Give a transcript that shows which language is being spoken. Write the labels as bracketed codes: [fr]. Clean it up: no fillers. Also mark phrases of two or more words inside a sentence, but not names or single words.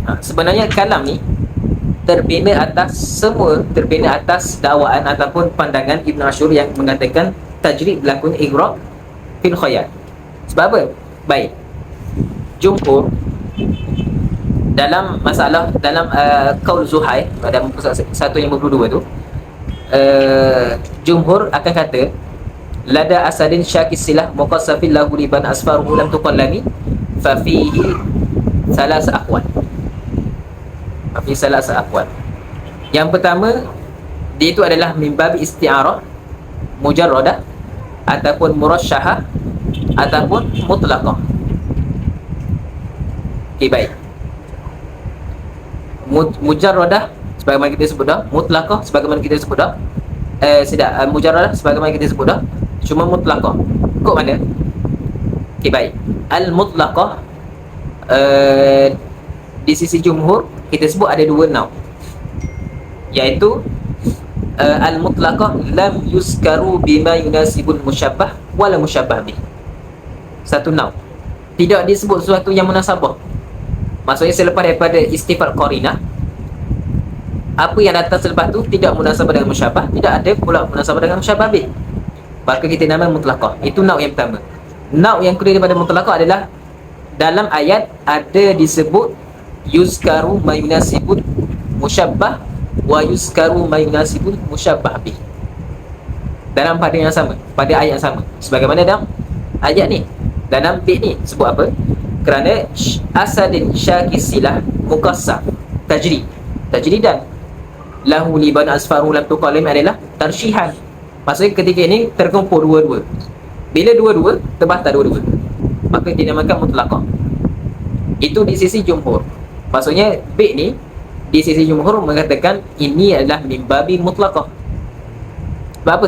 [ms] Sebenarnya kalam ni terbina atas dakwaan ataupun pandangan Ibn Ashur yang mengatakan tajrid berlakunya [ar] إغراق في الخيال. [ms] Sebab apa? Baik. Jumhur dalam masalah dalam qaul Zuhair pada muka 152 tu, jumhur akan kata [ar] لدى أسد شاكي السلاح مقذف له لبد أظفاره لم تقلم ففيه ثلاث أقوال. في ثلاث أقوال. [ms] Yang pertama, dia itu adalah [ar] من باب استعارة مجردة [ms] ataupun murasyahah ataupun mutlaqah. Okay, baik. Mujarradah sebagaimana kita sebut dah, mutlaqah sebagaimana kita sebut dah, mujarradah sebagaimana kita sebut dah, cuma mutlaqah kok mana? Okay, baik. Al-mutlaqah di sisi jumhur kita sebut ada dua naum, iaitu [ar] المطلقة لم يذكر بما يناسب المشبه ولا المشبه به. [ms] Satu naw. Tidak disebut sesuatu yang munasabah. Maksudnya selepas daripada [ar] استيفاء قرينة, [ms] apa yang datang selepas tu tidak munasabah dengan musyabbah, tidak ada pula munasabah dengan musyabbah bih. Maka kita nama mutlaqah. Itu naw yang pertama. Naw yang kedua daripada mutlaqah adalah dalam ayat ada disebut [ar] يذكر ما يناسب المشبه ويذكر ما يناسب المشبه به. [ms] Dalam pada yang sama, pada ayat yang sama. Sebagaimana dalam ayat ni, dalam bait ni sebut apa? Kerana [ar] أسد شاكي السلاح مقذف تجريدا له لبد أظفاره لم تقلم [ms] adalah tarsyihan. Maksudnya ketika ini terkumpul dua-dua. Bila dua-dua terbatas dua-dua, maka dinamakan mutlaqah. Itu di sisi jumhur. Maksudnya bait ni di sisi jumhur mengatakan ini adalah [ar] من باب مطلقة. [ms] Sebab apa?